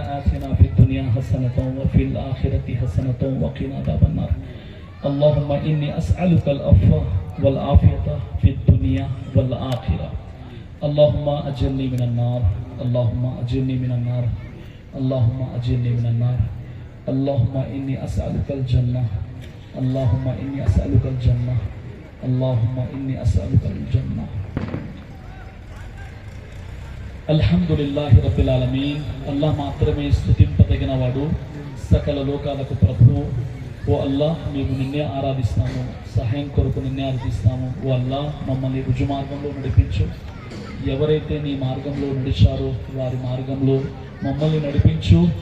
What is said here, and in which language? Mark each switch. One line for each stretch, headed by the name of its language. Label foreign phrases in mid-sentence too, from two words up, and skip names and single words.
Arabic: آتنا في الدنيا حسنة وفي الآخرة حسنة وقنا عذاب النار اللهم إني أسألك العفو والعافية في الدنيا والآخرة اللهم أجرني من النار اللهم أجرني من النار اللهم أجرني من النار اللهم إني أسألك الجنة اللهم إني أسألك الجنة اللهم إني أسألك الجنة الحمد لله رب العالمين.
Telugu: అల్లాహ్ మాత్రమే స్తుతింపదగినవాడు, సకల లోకాలకు ప్రభువు. ఓ అల్లాహ్, మేము నిన్నే ఆరాధిస్తాము, సహాయం కొరకు నిన్నే ఆరాధిస్తాము. ఓ అల్లాహ్, మమ్మల్ని రుజు మార్గంలో నడిపించు. ఎవరైతే నీ మార్గంలో నడిచారో వారి మార్గంలో మమ్మల్ని నడిపించు.